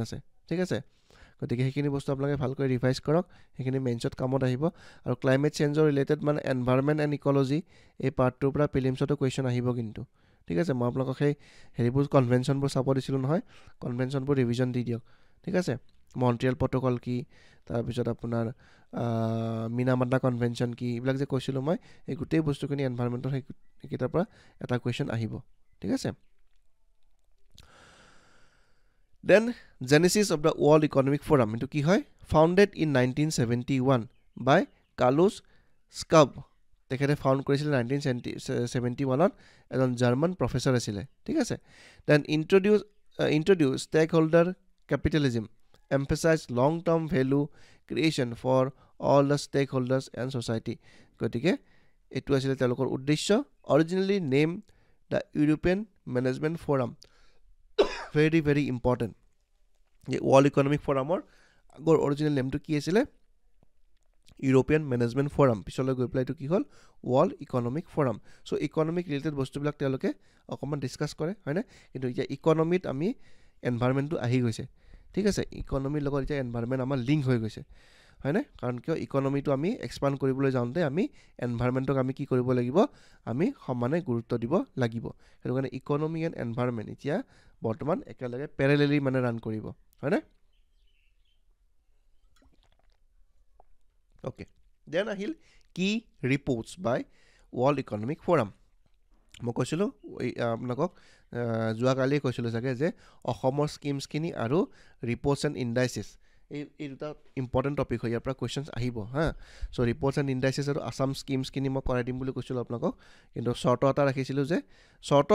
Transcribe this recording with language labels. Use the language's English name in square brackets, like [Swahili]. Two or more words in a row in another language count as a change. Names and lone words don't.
[Assamese] আছে ঠিক আছে গতিকে সেইখিনি বস্তু আপোনালোকে ভালকৈ ৰিভাইজ কৰক সেইখিনি মেইনছত কামত আহিব আৰু ক্লাইমেট চেঞ্জৰ ৰিলেটেড মানে [English] environment and ecology [Assamese] এই পাৰ্টটোৰ পৰা প্ৰিলিমছতো কুৱেশ্যন আহিব কিন্তু ঠিক আছে মই আপোনালোকক সেই হেৰিবোৰ কনভেনশ্যনবোৰ চাব দিছিলোঁ নহয় কনভেনশ্যনবোৰ ৰিভিজন দি দিয়ক ঠিক আছে মন্ট্ৰিয়েল প্ৰট'কল কি তাৰপিছত আপোনাৰ মিনামাটা কনভেনশ্যন কি এইবিলাক যে কৈছিলোঁ মই এই গোটেই বস্তুখিনি এনভাইৰনমেণ্টৰ সেইকেইটাৰ পৰা এটা কুৱেশ্যন আহিব ঠিক আছে [English] Then Genesis of the World Economic Forum into [Assamese] কি হয় [English] founded in 1971 by Carlos Schwab [Assamese] তেখেতে ফাউণ্ড কৰিছিল 1971ত এজন জাৰ্মান প্ৰফেচৰ আছিলে ঠিক আছে [English] then introduce stakeholder capitalism emphasize long term value creation for all the stakeholders and society [Assamese] গতিকে এটো আছিল তেওঁলোকৰ উদ্দেশ্য [English] originally named the European Management Forum very very important the World Economic [Assamese] Forum আগৰ [English] original name to [Assamese] কি আছিল European Management Forum পিছলৈ গৈ পেলাই to কি হল World Economic Forum [English] so economic related [Assamese] বস্তুবিলাক তেওঁলোকে অকমান ডিসকাস কৰে হয়নে কিন্তু এতিয়া ইকোনমিত আমি এনভাইৰনমেন্টটো আহি গৈছে ঠিক আছে ইকোনমিৰ লগত এতিয়া এনভাইৰনমেন্ট আমাৰ লিংক হৈ গৈছে হয়নে কাৰণ কিয় ইকোনমিটো আমি এক্সপান্ড কৰিবলৈ যাওঁতে আমি এনভাইৰনমেন্টক আমি কি কৰিব লাগিব আমি সমানে গুৰুত্ব দিব লাগিব সেইটো কাৰণে [English] economy and environment [Assamese] এতিয়া বৰ্তমান একেলগে প্যাৰেলেলি মানে ৰান কৰিব হয়নে [English] okay then ahil key reports by World Economic Forum [Assamese] মই কৈছিলো আপোনাক জুৱা কালি কৈছিলো চাগে যে অসমৰ স্কিমছ কিনি আৰু [English] reports and indices [Assamese] এই দুটা ইম্পৰ্টেণ্ট টপিক হয় ইয়াৰ পৰা কুৱেশ্যনছ আহিব হা চ' [English] reports and indices [Assamese] আৰু আসাম স্কিমছ কিনি মই কৰাই দিম বুলি কৈছিলোঁ আপোনালোকক কিন্তু চৰ্ট এটা ৰাখিছিলোঁ যে চৰ্ট